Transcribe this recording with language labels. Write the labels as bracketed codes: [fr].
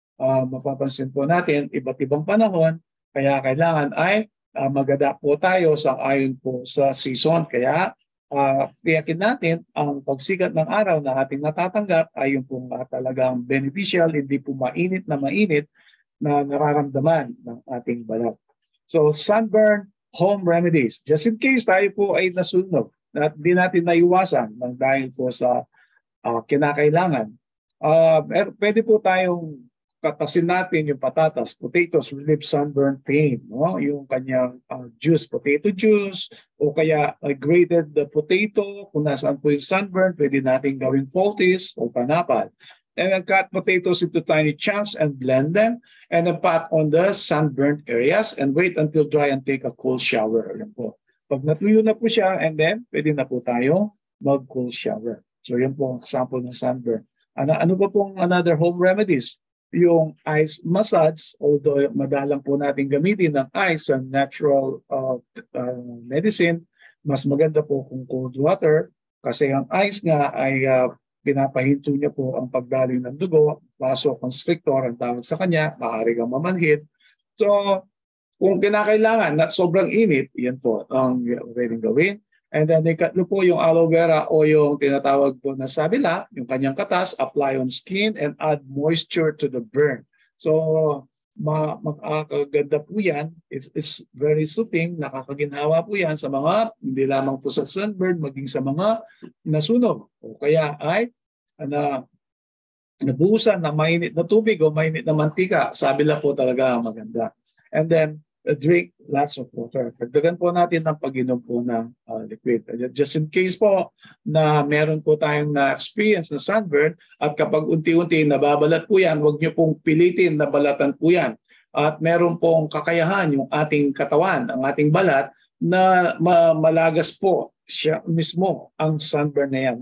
[tl] Mapapansin po natin iba't ibang panahon, kaya kailangan ay mag-adapt po tayo sa ayon po sa season. Kaya tiyakin natin ang pagsikat ng araw na ating natatanggap ay yung pong talagang beneficial, hindi po mainit na nararamdaman ng ating balat. [en] So sunburn home remedies. Just in case [tl] tayo po ay nasunog at di natin naiwasan ng dahil po sa kinakailangan. Pwede po tayong katasin natin yung patatas, potatoes, [en] relieve sunburn pain, [tl] no? Yung kanyang juice, potato juice, o kaya grated potato, kung nasaan po yung sunburn, pwede natin gawing poultice o panapal. [en] And then cut potatoes into tiny chunks and blend them, and then pat on the sunburnt areas and wait until dry and take a cold shower. [tl] Yan po. Pag natuyo na po siya, [en] and then [tl] pwede na po tayo mag-cold shower. So yan po ang example ng sunburn. Ano pa pong another home remedies? Yung ice massage, although madalang po natin gamitin ng ice and natural medicine, mas maganda po kung cold water kasi ang ice nga ay pinapahinto niya po ang pagdaloy ng dugo, vasoconstrictor ang tawag sa kanya, maaari kang mamanhid. So kung kinakailangan na sobrang init, yan po ang pwedeng gawin. And then ikatlo po yung aloe vera o yung tinatawag po na sabila, yung kanyang katas, [en] apply on skin and add moisture to the burn. [tl] So makakaganda po yan. [en] It's very soothing, [tl] nakakaginhawa po yan sa mga, hindi lamang po sa sunburn, maging sa mga nasunog. O kaya ay nabuhusan ng mainit na tubig o mainit na mantika, sabila po talaga maganda. [en] And then drink lots of water. [tl] Dagdagan po natin ang pag-inom po ng liquid. [en] Just in case [tl] po na meron po tayong na-experience na sunburn at kapag unti-unti nababalat po yan, huwag niyo pong pilitin na balatan po yan. At meron pong kakayahan yung ating katawan, ang ating balat na malagas po siya mismo ang sunburn na yan.